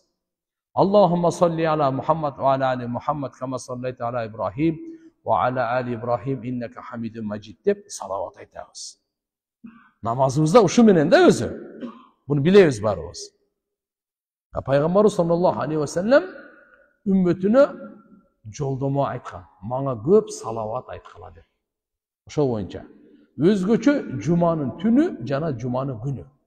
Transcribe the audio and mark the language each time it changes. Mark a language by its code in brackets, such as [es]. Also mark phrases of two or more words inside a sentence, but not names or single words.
[ar] اللهم صل على محمد وعلى آل محمد كما صليت على إبراهيم وعلى آل إبراهيم إنك حميد مجيد [ky] деп салават айтабыз. Намазыбызда ушу менен да өзү. Буну билебиз баарыбыз. Пайгамбарыбыз [ar] صلى الله عليه وسلم [ky] үммөтүнө жолдомо айткан. Мага көп салават айткыла деп. Ошол боюнча өзгөчө жуманын түнү жана жуманын күнү.